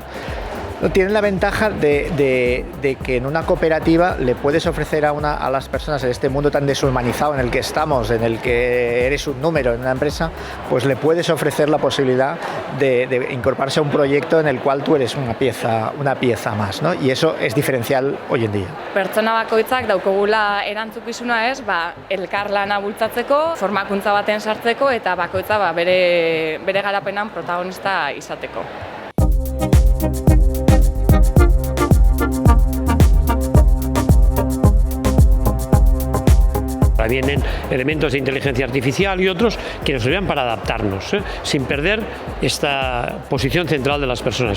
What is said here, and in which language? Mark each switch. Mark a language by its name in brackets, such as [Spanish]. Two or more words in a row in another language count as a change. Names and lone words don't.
[Spanish] Tienen la ventaja de que en una cooperativa le puedes ofrecer a las personas en este mundo tan deshumanizado en el que estamos, en el que eres un número en una empresa, pues le puedes ofrecer la posibilidad de incorporarse a un proyecto en el cual tú eres una pieza más, ¿no? Y eso es diferencial hoy en día. [Basque] Pertsona bakoitzak daukagula erantzukizuna elkarlana bultzatzeko, formakuntza baten sartzeko eta bakoitza bere garapenan protagonista izateko. [Spanish] Vienen elementos de inteligencia artificial y otros que nos sirven para adaptarnos, sin perder esta posición central de las personas.